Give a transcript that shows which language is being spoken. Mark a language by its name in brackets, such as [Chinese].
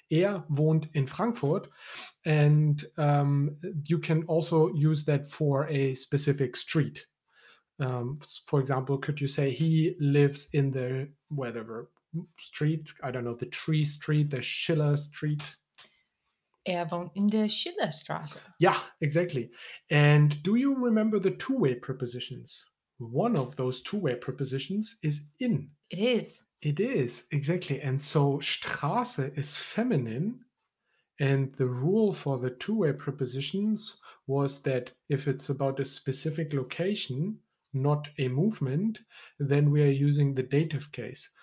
[German] Wohnt in Frankfurt. [English] And you can also use that for a specific street. For example, could you say he lives in the whatever street? I don't know, the Tree Street, the Schiller Street. [German] Wohnt in der Schillerstraße. [English] Yeah, exactly. And do you remember the two-way prepositions? One of those two-way prepositions is in. It is. It is, exactly. And so Straße is feminine. And the rule for the two-way prepositions was that if it's about a specific location, not a movement, then we are using the dative case.